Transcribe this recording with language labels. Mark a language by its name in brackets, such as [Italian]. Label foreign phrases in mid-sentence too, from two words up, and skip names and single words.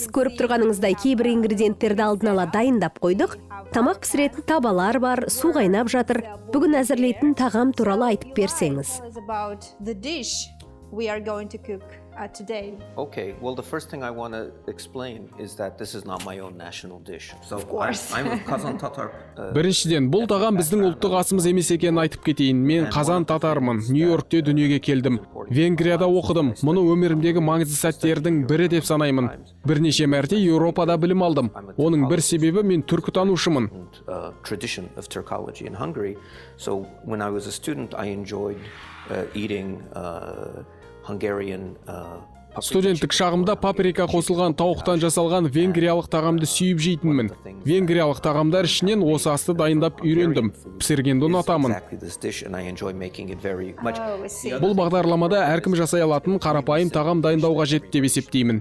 [Kazakh] Көріп тұрғаныңыздай кейбір ингредиенттерді алдын ала дайындап қойдық. Тамақ пісіретін табалар бар, су қайнап жатыр. Бүгін әзірлейтін тағам туралы айтып берсеңіз. [English] Okay, well, the first thing I want to explain is that this is not my own national dish. So I'm a Kazan Tatar. [Kazakh] Біріншіден, бұл тағам біздің ұлттық асымыз емес екенін айтып кетейін. Мен Қазан татармын. Нью-Йоркте дүниеге келдім. Венгрияда оқыдым. Мұны өмірімдегі маңызды сәттердің бірі деп санаймын. Бірнеше мәрте Еуропада білім алдым. Оның бір себебі мен түркітанушымын. [English] Tradition of Turkology in Hungary. So when I was a student, I enjoyed eating Hungarian [Kazakh] Студенттік шағымда паприка қосылған тауықтан жасалған венгриялық тағамды сүйіп жейтінмін. Венгриялық тағамдар ішінен осы асты дайындап үйрендім. Пісіргенді ұнатамын. Бұл бағдарламада әркім жасай алатын қарапайым тағам дайындау қажет деп есептеймін.